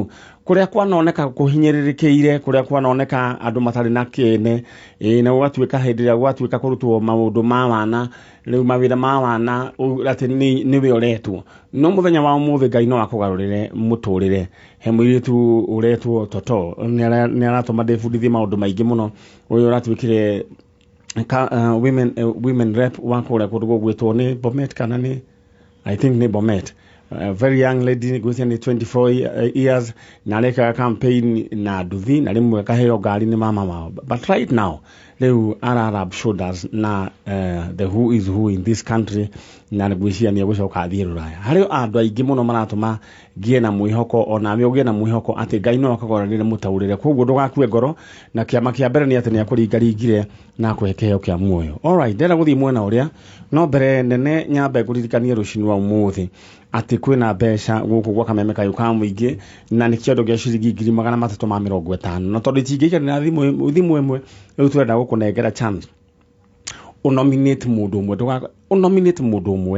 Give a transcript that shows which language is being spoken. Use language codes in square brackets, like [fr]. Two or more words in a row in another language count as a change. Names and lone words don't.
[ki] Kũrĩa kwanoneka kũhinyĩrĩrĩkĩire, kũrĩa kwanoneka andũ matarĩ na kĩene, na gũgatuĩka hĩndĩ ĩrĩa gwatuĩka kũrutwo maũndũ ma wana, rĩu mawĩra ma wana atĩ nĩwe ũretwo. No mũthenya wa ũmũthĩ Ngai no akũgarũrĩre mũtũrĩre. He mũirĩtu ũretwo Toto nĩ aratũma ndĩbundithie maũndũ maingĩ mũno. Ũyũ ũratuĩkire [en] women rep [ki] wa kũrĩa kũndũ gwĩtwo nĩ Bomet kana nĩ [en] I think [ki] nĩ Bomet. [en] Very young lady, [ki] gwĩtia nĩ 24 years, na areka campaign na nduthi na rĩmwe kaheo ngari nĩ mama wao. [en] But right now rĩu rub shoulders na the who is who in this country, [ki] na gwĩcia nĩ gũcoka athiĩ Rũraya. Harĩ andũ aingĩ mũno maratũma ngie na mwĩhoko, ona we ũgĩe na mwĩhoko atĩ Ngai no akagũrĩre mũtaũrĩre. Koguo ndũgakue ngoro, na kĩama kĩa mbere nĩ atĩ nĩ akũringaringire na akũhe kĩheo kĩa muoyo. [en] All right, [ki] ndĩrenda gũthiĩ mwena ũrĩa, no mbere nene nyambe kũririkania rũcinĩ rwa ũmũthĩ atĩ kwĩna mbeca gũkũ gwa Kameme kayũ ka mũingĩ, na nĩ kĩondo gĩa ciringi 350,000. Na tondũ itingĩikarĩra thimũ ĩmwe, rĩu tũrenda gũkũnengera chance ũnominate mũndũ ũmwe.